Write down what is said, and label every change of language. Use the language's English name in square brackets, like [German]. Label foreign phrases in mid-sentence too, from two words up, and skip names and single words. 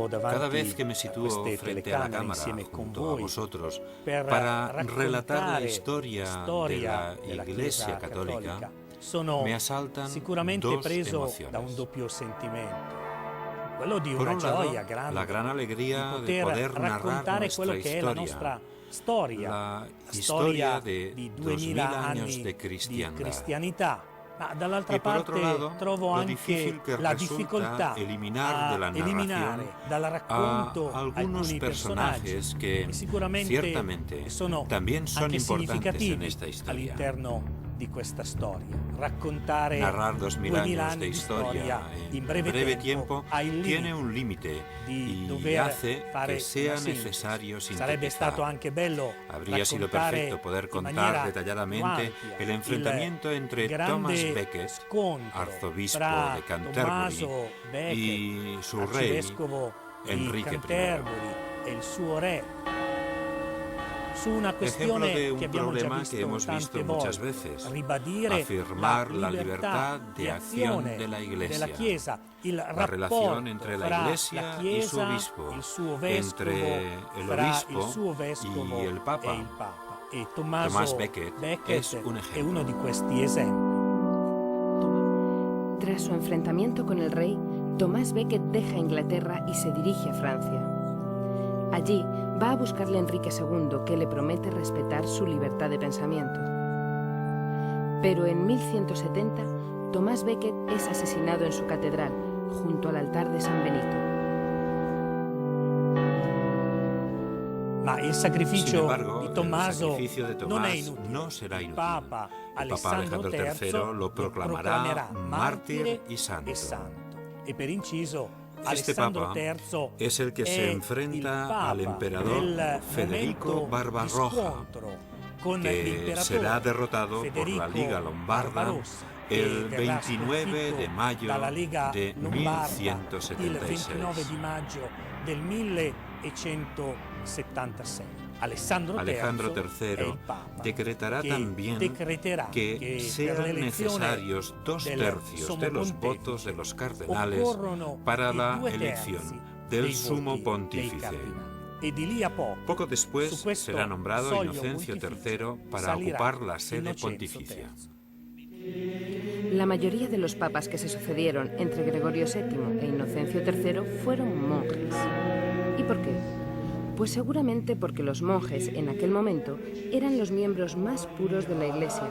[Spanish] Cada [Italian] davanti [Spanish] vez que me [Italian] a [Spanish] sitúo [Italian] queste [Spanish] frente a la [Italian] telecamere [Spanish] cámara [Italian] insieme con [Spanish] junto a [Italian] voi [Spanish] vosotros [Italian] per [Spanish] para relatar la [Italian] raccontare [Spanish] historia de la [Italian] della [Spanish] Iglesia [Italian] Chiesa [Spanish] Católica, [Italian] sono [Spanish] me asaltan [Italian] sicuramente [Spanish] dos [Italian] preso [Spanish] emociones. [Italian] da un doppio sentimento. Quello di [Spanish] Por [Italian] una [Spanish] un lado, [Italian] gioia grande [Spanish] la gran alegría [Italian] di [Spanish] de poder narrar [Italian] raccontare [Spanish] nuestra [Italian] quello che è la nostra storia, la storia [Spanish] historia de [Italian] di 2000 [Spanish] 2000 años [Italian] anni [Spanish] de [Italian] di [Spanish] cristiandad. [Italian] cristianità. Ma dall'altra [Spanish] Y por [Italian] parte [Spanish] otro lado, [Italian] trovo [Spanish] lo [Italian] anche [Spanish] difícil que [Italian] la [Spanish] resulta [Italian] difficoltà [Spanish] eliminar de la [Italian] a eliminare [Spanish] narración [Italian] dal [Spanish] a [Italian] racconto [Spanish] algunos [Italian] alcuni personaggi [Spanish] personajes que [Italian] sicuramente [Spanish] ciertamente [Italian] sono [Spanish] también son [Italian] anche [Spanish] importantes en [Italian] significativi [Spanish] esta historia. [Italian] all'interno di questa storia. Raccontare [Spanish] Narrar 2000 años [Italian] anni [Spanish] de [Italian] di [Spanish] historia en breve tiempo [Italian] ha il [Spanish] tiene [Italian] limite [Spanish] un límite [Italian] di [Spanish] y [Italian] dover [Spanish] hace [Italian] fare [Spanish] que sea [Italian] una sintesi. [Spanish] necesario [Italian] Sarebbe stato [Spanish] sintetizar. [Italian] anche bello [Spanish] Habría sido [Italian] raccontare [Spanish] perfecto poder [Italian] in [Spanish] contar [Italian] maniera [Spanish] detalladamente [Italian] più ampia [Spanish] el enfrentamiento entre [Italian] grande [Spanish] Thomas Becket, [Italian] scontro [Spanish] arzobispo [Italian] fra [Spanish] de Canterbury, [Italian] Tommaso Becket, [Spanish] y su rey, [Italian] arcivescovo di [Spanish] Enrique I. [Italian] Canterbury, e il suo re, su una [Spanish] Ejemplo [Italian] questione [Spanish] de un [Italian] che abbiamo già [Spanish] problema [Italian] visto [Spanish] que hemos [Italian] tante [Spanish] visto muchas [Italian] volte, [Spanish] veces: [Italian] ribadire [Spanish] afirmar la [Italian] libertà [Spanish] libertad [Italian] di [Spanish] de [Italian] azione [Spanish] acción de la Iglesia, [Italian] della Chiesa, il [Spanish] la [Italian] rapporto [Spanish] relación entre la [Italian] fra [Spanish] Iglesia [Italian] la [Spanish] y su [Italian] Chiesa, [Spanish] obispo, [Italian] il suo vescovo, [Spanish] entre el [Italian] fra [Spanish] obispo [Italian] il suo vescovo [Spanish] y el Papa. [Italian] e il Papa. E Tommaso [Spanish] Thomas Becket es un [Italian] è [Spanish] ejemplo. [Italian] uno di questi esempi. [Spanish] Tras su enfrentamiento con el rey, Tomás Becket deja Inglaterra y se dirige a Francia. Allí va a buscarle a Enrique II, que le promete respetar su libertad de pensamiento. Pero en 1170, Tomás Becket es asesinado en su catedral, junto al altar de San Benito. [Italian] Ma il sacrificio [Spanish] Sin embargo, [Italian] di Tommaso [Spanish] el sacrificio de [Italian] non è [Spanish] Tomás [Italian] inutile. [Spanish] no será [Italian] Il [Spanish] inútil. [Italian] Papa [Spanish] El Papa Alejandro III lo proclamará mártir y santo. [Italian] E per inciso, [Spanish] Este [Italian] Alessandro [Spanish] Papa [Italian] III [Spanish] es el que se [Italian] è [Spanish] enfrenta [Italian] il Papa [Spanish] al emperador [Italian] del [Spanish] Federico [Italian] momento [Spanish] Barbarroja, [Italian] di scontro con [Spanish] que [Italian] l'imperatore [Spanish] será derrotado por [Italian] Federico [Spanish] la Liga Lombarda [Italian] Barbarossa, [Spanish] el [Italian] che verrà [Spanish] 29 de [Italian] sconfitto [Spanish] mayo [Italian] dalla Liga [Spanish] de [Italian] Lombarda il [Spanish] 1176. [Italian] 29 di maggio del 1176. Alessandro III è il Papa, [Spanish] decretará [Italian] che [Spanish] también [Italian] decreterà [Spanish] que [Italian] per [Spanish] sean [Italian] l'elezione [Spanish] necesarios 2 [Italian] del [Spanish] tercios [Italian] Sommo [Spanish] de los [Italian] Pontefice [Spanish] votos de los cardenales [Italian] occorrono [Spanish] para [Italian] i [Spanish] la [Italian] 2 [Spanish] elección [Italian] terzi [Spanish] del [Italian] dei [Spanish] sumo [Italian] voti dei [Spanish] pontífice. [Italian] cardinali. E di lì a [Spanish] Poco después [Italian] su questo [Spanish] será nombrado [Italian] soglio [Spanish] Inocencio [Italian] pontificio [Spanish] III para [Italian] salirá [Spanish] ocupar la sede [Italian] Innocenzo [Spanish] pontificia. [Italian] III. [Spanish] La mayoría de los papas que se sucedieron entre Gregorio VII e Inocencio III fueron monjes. ¿Y por qué? Pues seguramente porque los monjes en aquel momento eran los miembros más puros de la Iglesia.